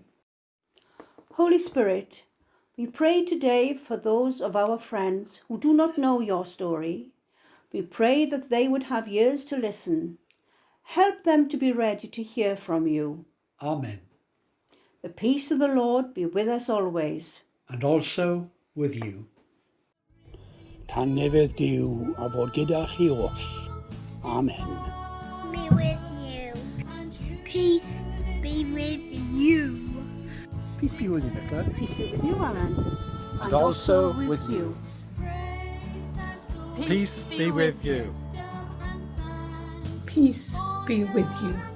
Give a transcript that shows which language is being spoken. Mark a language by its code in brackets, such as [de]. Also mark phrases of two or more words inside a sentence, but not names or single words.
[en] Holy Spirit, we pray today for those of our friends who do not know your story. We pray that they would have ears to listen. Help them to be ready to hear from you. Amen. The peace of the Lord be with us always. And also with you. [cy] Tan newydd Duw a fod gyda chi oll. Amen. [en] Be with you. Peace be with you. Peace be with you, Nicola. Peace be with you, Alan. And also with you. Peace be with you. Peace be with you.